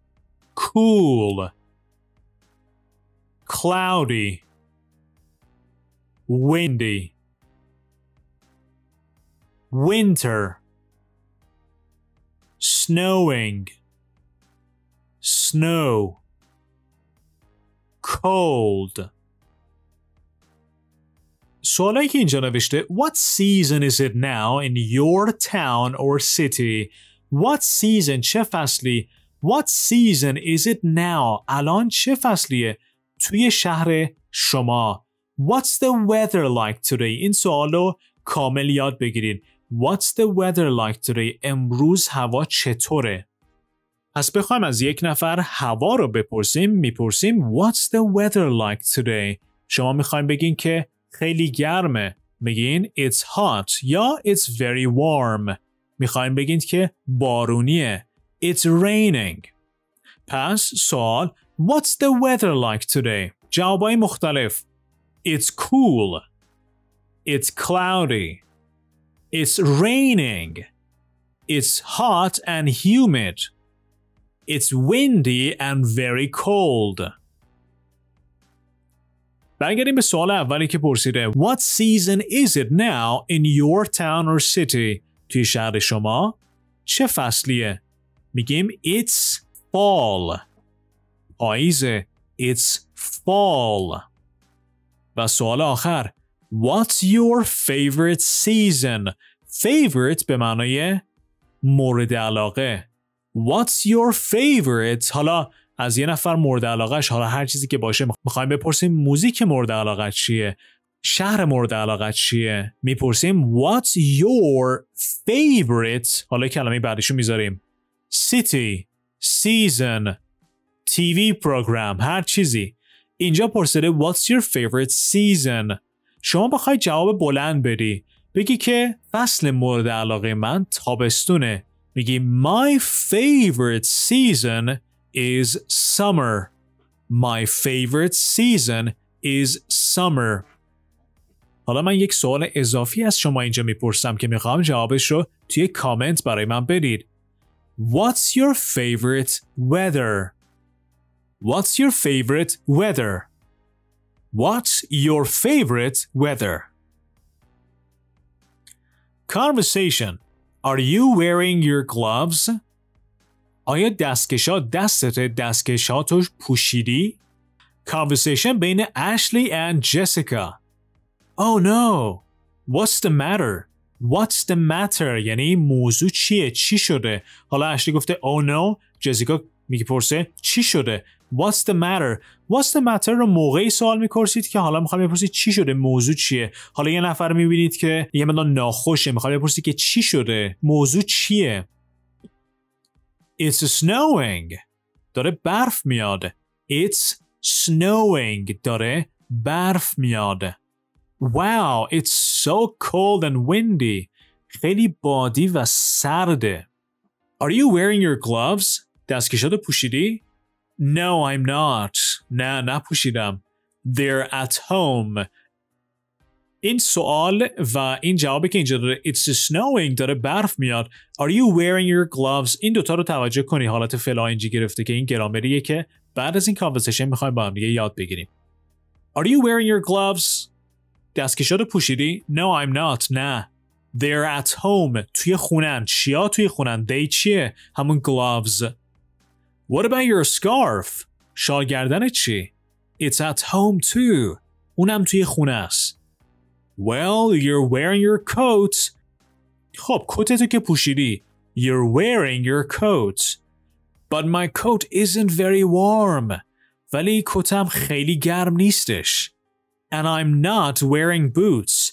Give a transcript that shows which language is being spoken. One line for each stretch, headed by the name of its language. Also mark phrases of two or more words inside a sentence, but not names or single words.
English: Cool. Cloudy. windy. Winter. Snowing. Snow. Cold.
Persian: سوالایی که اینجا نوشته
English: What season is it now in your town or city? What season
Persian: چه فصلی؟
English: What season is it now?
Persian: الان چه فصلیه؟ توی شهر شما.
English: What's the weather like today?
Persian: این سوالو کامل یاد بگیرید.
English: What's the weather like today?
Persian: امروز هوا چطوره؟ پس بخوایم از یک نفر هوا رو بپرسیم میپرسیم
English: What's the weather like today?
Persian: شما میخوایم بگین که خیلی گرمه.
English: میگین It's hot یا It's very warm.
Persian: میخوایم بگین که بارونیه.
English: It's raining.
Persian: پس سوال
English: What's the weather like today?
Persian: جوابای مختلف.
English: It's cool. It's cloudy. It's raining. It's hot and humid. It's windy and very cold.
Persian: برگردیم به سوال اولی که پرسیده
English: What season is it now in your town or city?
Persian: توی شهر شما چه فصلیه؟ میگیم
English: It's fall. پاییزه. It's fall.
Persian: و سوال آخر
English: What's your favorite season?
Persian: Favorite به معنای مورد علاقه.
English: What's your favorite?
Persian: حالا از یه نفر مورد علاقهش حالا هر چیزی که باشه میخوایم بپرسیم موزیک مورد علاقه چیه؟ شهر مورد علاقه چیه؟ میپرسیم
English: What's your favorite؟
Persian: حالا کلمه بعدیشو میذاریم
English: City, season, TV program
Persian: هر چیزی. اینجا پرسیده
English: What's your favorite season؟
Persian: شما بخوای جواب بلند بدی بگی که فصل مورد علاقه من تابستونه.
English: میگی My favorite season is summer. My favorite season is summer.
Persian: حالا من یک سوال اضافی از شما اینجا میپرسم که میخوام جوابش رو توی کامنت برای من بدید.
English: What's your favorite weather? What's your favorite weather? What's your favorite weather? Conversation. Are you wearing your gloves?
Persian: آیا دستکشا دستکشاتو پوشیدی؟
English: Conversation بین Ashley and Jessica. Oh no. What's the matter? What's the matter?
Persian: یعنی موضوع چیه؟ چی شده؟ حالا اشلی گفته
English: Oh no.
Persian: جسیکا میگه پرسه چی شده؟
English: What's the matter? What's the matter
Persian: رو موقعی سوال میپرسید که حالا میخوام بپرسید چی شده؟ موضوع چیه؟ حالا یه نفر میبینید که یه مقدار ناخوشه میخوام بپرسید که چی شده؟ موضوع چیه؟
English: It's snowing.
Persian: داره برف میاد.
English: It's snowing.
Persian: داره برف میاد.
English: Wow, it's so cold and windy.
Persian: خیلی بادی و سرده.
English: Are you wearing your gloves?
Persian: دستکشاتو پوشیدی؟
English: No, I'm not.
Persian: نه نپوشیدم.
English: They're at home.
Persian: این سوال و این جوابی که اینجا داره
English: It's snowing
Persian: داره برف میاد.
English: Are you wearing your gloves?
Persian: این دوتا رو توجه کنی حالت فعل ING گرفته که این گرامریه که بعد از این کانورسیشن میخوایم با هم دیگه یاد بگیریم.
English: Are you wearing your gloves?
Persian: دستکشاتو پوشیدی؟
English: No, I'm not. نه. They're at home.
Persian: توی خونن. چیا توی خونن؟ They چیه؟
English: همون gloves. What about your scarf?
Persian: شال گردن چی؟
English: It's at home too.
Persian: اونم توی خونه است.
English: Well, you're wearing your coat.
Persian: خب کتتو که پوشیدی.
English: You're wearing your coat. But my coat isn't very warm.
Persian: ولی کتم خیلی گرم نیستش.
English: And I'm not wearing boots.